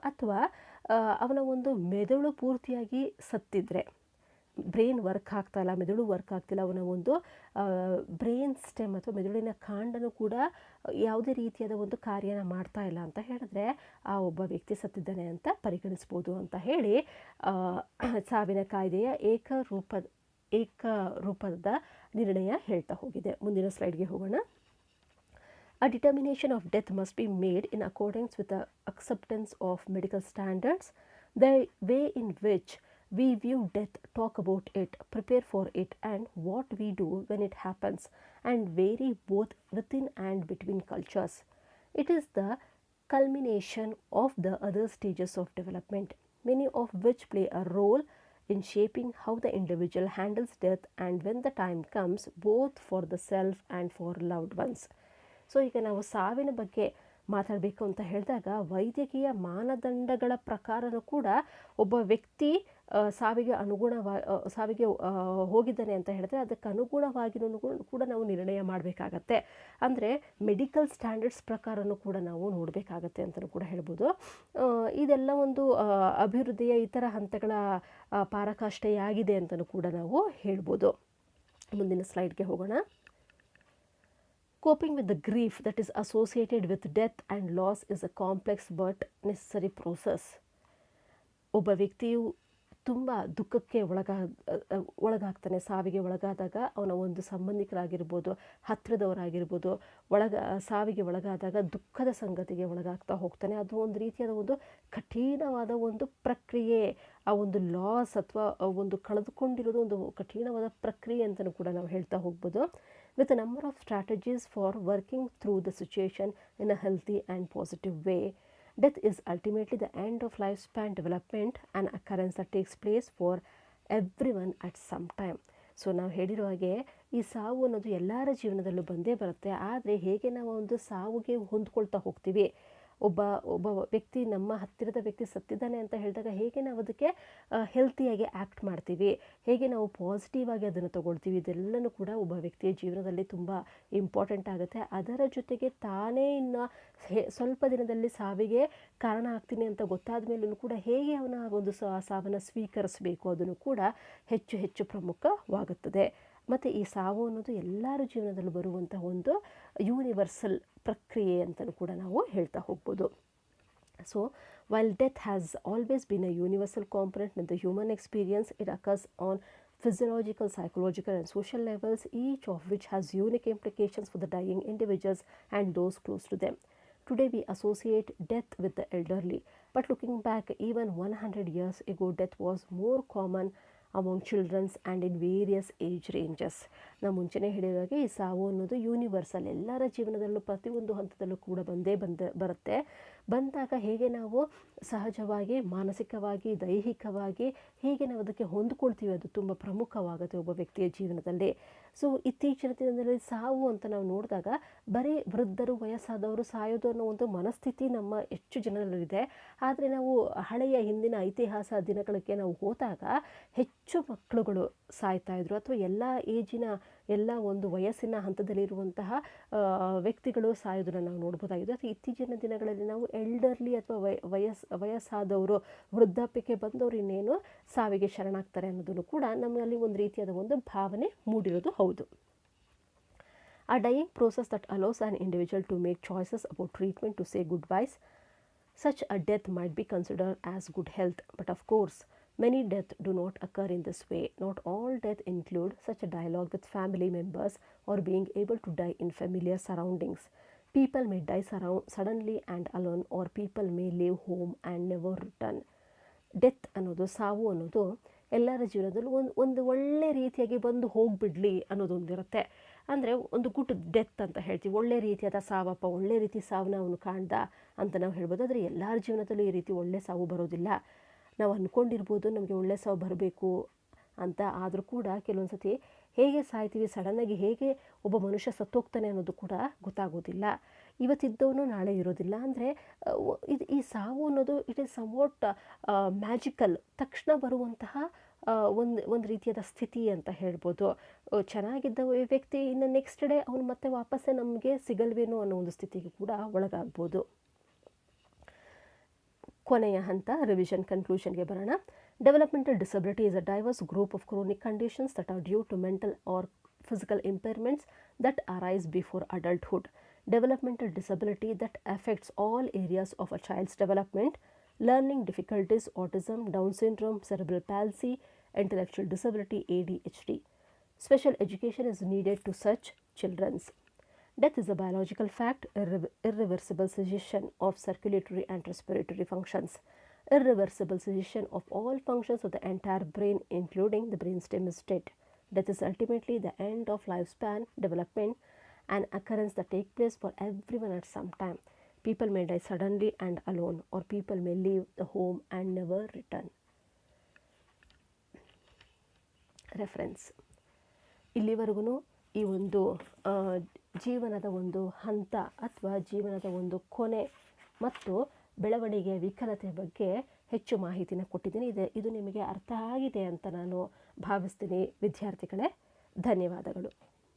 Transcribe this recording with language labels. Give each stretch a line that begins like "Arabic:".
Kannada: ಅಥವಾ ಅವನ ಒಂದು ಮೆದುಳು ಪೂರ್ತಿಯಾಗಿ ಸತ್ತಿದ್ರೆ, ಬ್ರೈನ್ ವರ್ಕ್ ಆಗ್ತಾಯಿಲ್ಲ, ಮೆದುಳು ವರ್ಕ್ ಆಗ್ತಿಲ್ಲ, ಅವನ ಒಂದು ಬ್ರೈನ್ ಸ್ಟೆಮ್ ಅಥವಾ ಮೆದುಳಿನ ಕಾಂಡನೂ ಕೂಡ ಯಾವುದೇ ರೀತಿಯಾದ ಒಂದು ಕಾರ್ಯನ ಮಾಡ್ತಾ ಇಲ್ಲ ಅಂತ ಹೇಳಿದ್ರೆ ಆ ಒಬ್ಬ ವ್ಯಕ್ತಿ ಸತ್ತಿದ್ದಾನೆ ಅಂತ ಪರಿಗಣಿಸ್ಬೋದು ಅಂತ ಹೇಳಿ ಸಾವಿನ ಕಾಯ್ದೆಯ ಏಕರೂಪದ ನಿರ್ಣಯ ಹೇಳ್ತಾ ಹೋಗಿದೆ. ಮುಂದಿನ ಸ್ಲೈಡ್ಗೆ ಹೋಗೋಣ.
English: A determination of death must be made in accordance with the acceptance of medical standards. The way in which we view death, talk about it, prepare for it, and what we do when it happens, and vary both within and between cultures. It is the culmination of the other stages of development, many of which play a role in shaping how the individual handles death and when the time comes, both for the self and for loved ones.
Kannada: So ಈಗ ನಾವು ಸಾವಿನ ಬಗ್ಗೆ ಮಾತಾಡಬೇಕು ಅಂತ ಹೇಳಿದಾಗ ವೈದ್ಯಕೀಯ ಮಾನದಂಡಗಳ ಪ್ರಕಾರನೂ ಕೂಡ ಒಬ್ಬ ವ್ಯಕ್ತಿ ಸಾವಿಗೆ ಹೋಗಿದ್ದಾನೆ ಅಂತ ಹೇಳಿದ್ರೆ ಅದಕ್ಕೆ ಅನುಗುಣವಾಗಿಯೂ ಕೂಡ ನಾವು ನಿರ್ಣಯ ಮಾಡಬೇಕಾಗತ್ತೆ. ಅಂದರೆ ಮೆಡಿಕಲ್ ಸ್ಟ್ಯಾಂಡರ್ಡ್ಸ್ ಪ್ರಕಾರನೂ ಕೂಡ ನಾವು ನೋಡಬೇಕಾಗತ್ತೆ ಅಂತಲೂ ಕೂಡ ಹೇಳ್ಬೋದು. ಇದೆಲ್ಲ ಒಂದು ಅಭಿವೃದ್ಧಿಯ ಇತರ ಹಂತಗಳ ಪರಾಕಾಷ್ಠೆಯಾಗಿದೆ ಅಂತಲೂ ಕೂಡ ನಾವು ಹೇಳ್ಬೋದು. ಮುಂದಿನ ಸ್ಲೈಡ್ಗೆ ಹೋಗೋಣ.
English: Coping with the grief that is associated with death and loss is a complex but necessary process.
Kannada: ಒಬ್ಬ ವ್ಯಕ್ತಿಯು ತುಂಬ ದುಃಖಕ್ಕೆ ಒಳಗಾಗ್ತಾನೆ. ಸಾವಿಗೆ ಒಳಗಾದಾಗ ಅವನ ಒಂದು ಸಂಬಂಧಿಕರಾಗಿರ್ಬೋದು, ಹತ್ತಿರದವರಾಗಿರ್ಬೋದು, ಸಾವಿಗೆ ಒಳಗಾದಾಗ ದುಃಖದ ಸಂಗತಿಗೆ ಒಳಗಾಗ್ತಾ ಹೋಗ್ತಾನೆ. ಅದು ಒಂದು ರೀತಿಯಾದ ಒಂದು ಕಠಿಣವಾದ ಒಂದು ಪ್ರಕ್ರಿಯೆ. ಆ ಒಂದು ಲಾಸ್ ಅಥವಾ ಒಂದು ಕಳೆದುಕೊಂಡಿರೋದು ಒಂದು ಕಠಿಣವಾದ ಪ್ರಕ್ರಿಯೆ ಅಂತಲೂ ಕೂಡ ನಾವು ಹೇಳ್ತಾ ಹೋಗ್ಬೋದು.
English: With a number of strategies for working through the situation in a healthy and positive way. Death is ultimately the end of lifespan development, an occurrence that takes place for everyone at some time.
Kannada: So ನಾವು ಹೇಳಿರೋ ಹಾಗೆ ಈ ಸಾವು ಅನ್ನೋದು ಎಲ್ಲರ ಜೀವನದಲ್ಲೂ ಬಂದೇ ಬರುತ್ತೆ. ಆದರೆ ಹೇಗೆ ನಾವು ಒಂದು ಸಾವಿಗೆ ಹೊಂದ್ಕೊಳ್ತಾ ಹೋಗ್ತೀವಿ, ಒಬ್ಬ ವ್ಯಕ್ತಿ, ನಮ್ಮ ಹತ್ತಿರದ ವ್ಯಕ್ತಿ ಸತ್ತಿದ್ದಾನೆ ಅಂತ ಹೇಳಿದಾಗ ಹೇಗೆ ನಾವು ಅದಕ್ಕೆ ಹೆಲ್ತಿಯಾಗಿ ಆ್ಯಕ್ಟ್ ಮಾಡ್ತೀವಿ, ಹೇಗೆ ನಾವು ಪಾಸಿಟಿವ್ ಆಗಿ ಅದನ್ನು ತಗೊಳ್ತೀವಿ, ಇದೆಲ್ಲನೂ ಕೂಡ ಒಬ್ಬ ವ್ಯಕ್ತಿಯ ಜೀವನದಲ್ಲಿ ತುಂಬ ಇಂಪಾರ್ಟೆಂಟ್ ಆಗುತ್ತೆ. ಅದರ ಜೊತೆಗೆ ತಾನೇ ಇನ್ನು ಸ್ವಲ್ಪ ದಿನದಲ್ಲಿ ಸಾವಿಗೆ ಕಾರಣ ಆಗ್ತೀನಿ ಅಂತ ಗೊತ್ತಾದ ಮೇಲೂ ಕೂಡ ಹೇಗೆ ಅವನ ಒಂದು ಸಾವನ್ನು ಸ್ವೀಕರಿಸಬೇಕು ಅದನ್ನು ಕೂಡ ಹೆಚ್ಚು ಹೆಚ್ಚು ಪ್ರಮುಖವಾಗುತ್ತದೆ. ಮತ್ತು ಈ ಸಾವು ಅನ್ನೋದು ಎಲ್ಲರ ಜೀವನದಲ್ಲೂ ಬರುವಂಥ ಒಂದು ಯೂನಿವರ್ಸಲ್ ಪ್ರಕ್ರಿಯೆ ಅಂತಲೂ ಕೂಡ ನಾವು ಹೇಳ್ತಾ ಹೋಗ್ಬೋದು.
English: So while death has always been a universal component in the human experience, it occurs on physiological, psychological and social levels, each of which has unique implications for the dying individuals and those close to them. Today we associate death with the elderly, but looking back even 100 years ago, death was more common among children and in various age ranges.
Kannada: ನಾವು ಮುಂಚೆನೇ ಹೇಳಿದಾಗೆ ಈ ಸಾವು ಅನ್ನೋದು universal, ಎಲ್ಲರ ಜೀವನದಲ್ಲೂ ಪ್ರತಿಯೊಂದು ಹಂತದಲ್ಲೂ ಕೂಡ ಬರುತ್ತೆ. ಬಂದಾಗ ಹೇಗೆ ನಾವು ಸಹಜವಾಗಿ, ಮಾನಸಿಕವಾಗಿ, ದೈಹಿಕವಾಗಿ ಹೇಗೆ ನಾವು ಅದಕ್ಕೆ ಹೊಂದ್ಕೊಳ್ತೀವಿ ಅದು ತುಂಬ ಪ್ರಮುಖವಾಗುತ್ತೆ ಒಬ್ಬ ವ್ಯಕ್ತಿಯ ಜೀವನದಲ್ಲಿ. ಸೊ ಇತ್ತೀಚಿನ ದಿನದಲ್ಲಿ ಸಾವು ಅಂತ ನಾವು ನೋಡಿದಾಗ ಬರೀ ವೃದ್ಧರು, ವಯಸ್ಸಾದವರು ಸಾಯೋದು ಅನ್ನೋ ಒಂದು ಮನಸ್ಥಿತಿ ನಮ್ಮ ಹೆಚ್ಚು ಜನರಲ್ಲಿದೆ. ಆದರೆ ನಾವು ಹಳೆಯ ಹಿಂದಿನ ಇತಿಹಾಸ ದಿನಗಳಿಗೆ ನಾವು ಹೋದಾಗ ಹೆಚ್ಚು ಮಕ್ಕಳುಗಳು ಸಾಯ್ತಾ ಇದ್ರು, ಅಥವಾ ಎಲ್ಲ ಏಜಿನ, ಎಲ್ಲ ಒಂದು ವಯಸ್ಸಿನ ಹಂತದಲ್ಲಿರುವಂತಹ ವ್ಯಕ್ತಿಗಳು ಸಾಯೋದನ್ನು ನಾವು ನೋಡ್ಬೋದಾಗಿದೆ. ಅಥವಾ ಇತ್ತೀಚಿನ ದಿನಗಳಲ್ಲಿ ನಾವು ಎಲ್ಡರ್ಲಿ ಅಥವಾ ವಯಸ್ಸಾದವರು, ವೃದ್ಧಾಪ್ಯಕ್ಕೆ ಬಂದವರು ಇನ್ನೇನು ಸಾವಿಗೆ ಶರಣಾಗ್ತಾರೆ ಅನ್ನೋದನ್ನು ಕೂಡ ನಮ್ಮಲ್ಲಿ ಒಂದು ರೀತಿಯಾದ ಒಂದು ಭಾವನೆ ಮೂಡಿರೋದು ಹೌದು.
English: A dying process that allows an individual to make choices about treatment, to say goodbyes. Such a death might be considered as good health, but of course many deaths do not occur in this way. Not all deaths include such a dialogue with family members or being able to die in familiar surroundings. People may die suddenly and alone, or people may leave home and never return.
Kannada: Death ಅನ್ನೋದು, ಸಾವು ಅನ್ನೋದು ಎಲ್ಲರ ಜೀವನದಲ್ಲೂ ಒಂದು ಒಳ್ಳೆ ರೀತಿಯಾಗಿ ಬಂದು ಹೋಗಿಬಿಡ್ಲಿ ಅನ್ನೋದೊಂದಿರುತ್ತೆ. ಅಂದರೆ ಒಂದು ಗುಡ್ ಡೆತ್ ಅಂತ ಹೇಳ್ತೀವಿ, ಒಳ್ಳೆ ರೀತಿಯಾದ ಸಾವಪ್ಪ, ಒಳ್ಳೆ ರೀತಿ ಸಾವನ್ನ ಅವನು ಕಾಣ್ದ ಅಂತ ನಾವು ಹೇಳ್ಬೋದು. ಆದರೆ ಎಲ್ಲರ ಜೀವನದಲ್ಲೂ ಈ ರೀತಿ ಒಳ್ಳೆ ಸಾವು ಬರೋದಿಲ್ಲ. ನಾವು ಅಂದ್ಕೊಂಡಿರ್ಬೋದು ನಮಗೆ ಒಳ್ಳೆ ಸಾವು ಬರಬೇಕು ಅಂತ, ಆದರೂ ಕೂಡ ಕೆಲವೊಂದು ಸತಿ ಹೇಗೆ ಸಾಯ್ತೀವಿ, ಸಡನ್ನಾಗಿ ಹೇಗೆ ಒಬ್ಬ ಮನುಷ್ಯ ಸತ್ತೋಗ್ತಾನೆ ಅನ್ನೋದು ಕೂಡ ಗೊತ್ತಾಗೋದಿಲ್ಲ. ಇವತ್ತಿದ್ದವನು ನಾಳೆ ಇರೋದಿಲ್ಲ. ಅಂದರೆ ಈ ಸಾವು ಅನ್ನೋದು
English: it is somewhat magical,
Kannada: ತಕ್ಷಣ ಬರುವಂತಹ ಒಂದು ರೀತಿಯಾದ ಸ್ಥಿತಿ ಅಂತ ಹೇಳ್ಬೋದು. ಚೆನ್ನಾಗಿದ್ದ ವ್ಯಕ್ತಿ ಇನ್ನು ನೆಕ್ಸ್ಟ್ ಡೇ ಅವನು ಮತ್ತೆ ವಾಪಸ್ಸೇ ನಮಗೆ ಸಿಗಲ್ವೇನೋ ಅನ್ನೋ ಒಂದು ಸ್ಥಿತಿಗೆ ಕೂಡ ಒಳಗಾಗ್ಬೋದು. ಕೊನೆಯ ಹಂತ ರಿವಿಷನ್ ಕನ್ಕ್ಲೂಷನ್ಗೆ ಬರೋಣ.
English: Developmental disability is a diverse group of chronic conditions that are due to mental or physical impairments that arise before adulthood. Developmental disability that affects all areas of a child's development: learning difficulties, autism, Down syndrome, cerebral palsy, intellectual disability, ADHD. Special education is needed to such children. Death is a biological fact, irreversible cessation of circulatory and respiratory functions, irreversible cessation of all functions of the entire brain, including the brainstem, is dead. Death is ultimately the end of lifespan development, an occurrence that takes place for everyone at some time. People may die suddenly and alone, or people may leave the home and never return. Reference.
Kannada: ಇಲ್ಲಿವರೆಗೂ ಈ ಒಂದು ಜೀವನದ ಒಂದು ಹಂತ ಅಥವಾ ಜೀವನದ ಒಂದು ಕೊನೆ ಮತ್ತು ಬೆಳವಣಿಗೆಯ ವಿಕಲತೆ ಬಗ್ಗೆ ಹೆಚ್ಚು ಮಾಹಿತಿನ ಕೊಟ್ಟಿದ್ದೀನಿ. ಇದು ನಿಮಗೆ ಅರ್ಥ ಆಗಿದೆ ಅಂತ ನಾನು ಭಾವಿಸ್ತೀನಿ ವಿದ್ಯಾರ್ಥಿಗಳೇ. ಧನ್ಯವಾದಗಳು.